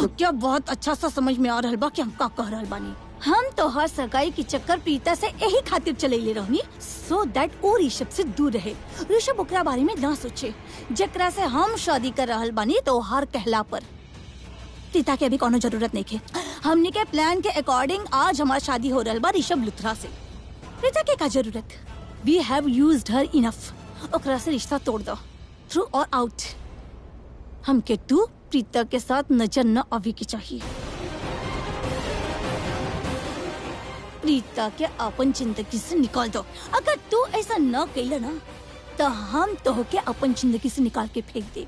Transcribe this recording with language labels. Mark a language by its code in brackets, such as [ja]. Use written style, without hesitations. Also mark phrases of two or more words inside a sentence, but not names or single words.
[bho] तो क्या बहुत अच्छा सा समझ में आ रहल बा कि हम का कह रहल बानी। हम तो हर सगाई की चक्कर प्रीता से यही खातिर चलेले रहनी, [en] so that [bho] वो ऋषभ से दूर रहे। ऋषभ ओकरा बारे में ना सोचे। जेकरा से हम शादी कर रहल बानी तो हर कहला पर प्रीता के अभी कोनो जरूरत नहीं है। हमने के प्लान के अकॉर्डिंग आज हमारी शादी हो रहल बा ऋषभ लुथरा से। प्रीता के का जरूरत? [en] We have used her enough. [bho] ओकरा से रिश्ता तोड़ दो, थ्रू और आउट। हमके तू प्रीता के साथ नजर न आवे की चाहिए। प्रीता के अपन जिंदगी से निकाल दो। अगर तू ऐसा न कैला ना तो हम तोहके अपन जिंदगी से निकाल के फेंक देब।